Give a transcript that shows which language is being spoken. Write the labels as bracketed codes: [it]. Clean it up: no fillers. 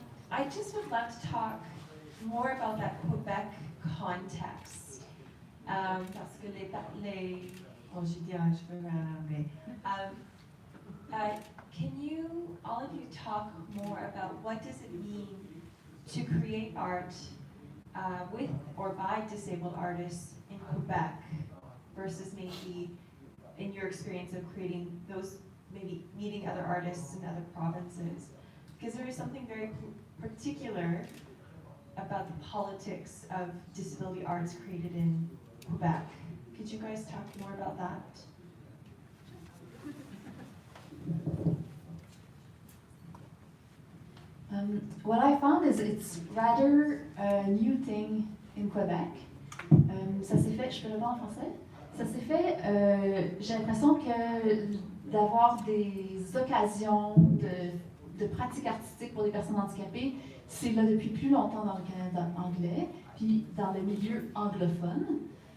[en] I just would love to talk more about that Quebec context. [fr] Parce que oh, je dis je peux parler anglais. [en] Can you, all of you, talk more about what does it mean to create art with or by disabled artists in Quebec versus maybe in your experience of creating those, maybe meeting other artists in other provinces? Because there is something very particular about the politics of disability arts created in Quebec. Could you guys talk more about that? What I found is it's rather a new thing in Quebec. [fr] Ça s'est fait, je peux le voir en français? Ça s'est fait, j'ai l'impression que d'avoir des occasions de pratiques artistiques pour les personnes handicapées, c'est là depuis plus longtemps dans le Canada anglais, puis dans le milieu anglophone.